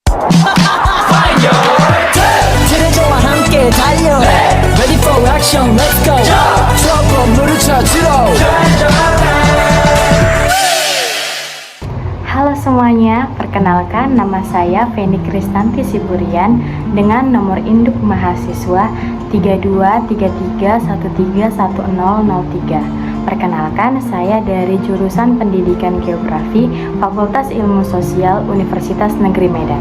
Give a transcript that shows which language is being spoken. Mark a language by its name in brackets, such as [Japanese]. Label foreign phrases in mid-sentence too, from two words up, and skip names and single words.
[Korean] 트레저와 함께 달려 [English] Ready for action, let's go [Korean] 추억 건물을 찾으러 [Indonesian] Halo semuanya, perkenalkan nama saya Feni Kristanti Siburian dengan nomor induk mahasiswa 3233131003. Perkenalkan, saya dari jurusan Pendidikan Geografi Fakultas Ilmu Sosial Universitas Negeri Medan.